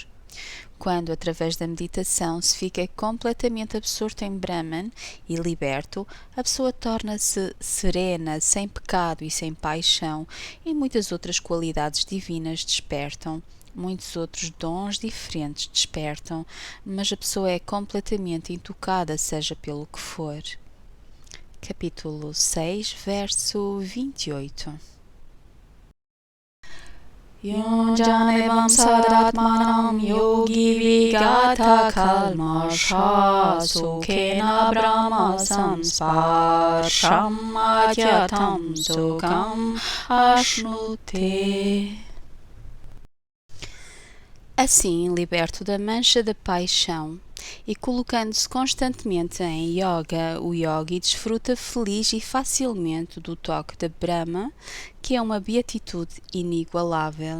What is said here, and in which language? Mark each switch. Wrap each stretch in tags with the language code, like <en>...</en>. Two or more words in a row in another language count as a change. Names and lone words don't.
<pt>Quando, através da meditação, se fica completamente absorto em Brahman e liberto, a pessoa torna-se serena, sem pecado e sem paixão, e muitas outras qualidades divinas despertam. Muitos outros dons diferentes despertam, mas a pessoa é completamente intocada, seja pelo que for. Capítulo 6, verso 28.</pt> <sa>Yunjanevam sadatmanam yogi vigata kalmasha sukhena brahma samsparsham adyatam sukham ashnute.</sa> <pt>Assim, liberto da mancha da paixão e colocando-se constantemente em yoga, o yogi desfruta feliz e facilmente do toque de Brahma, que é uma beatitude inigualável.</pt>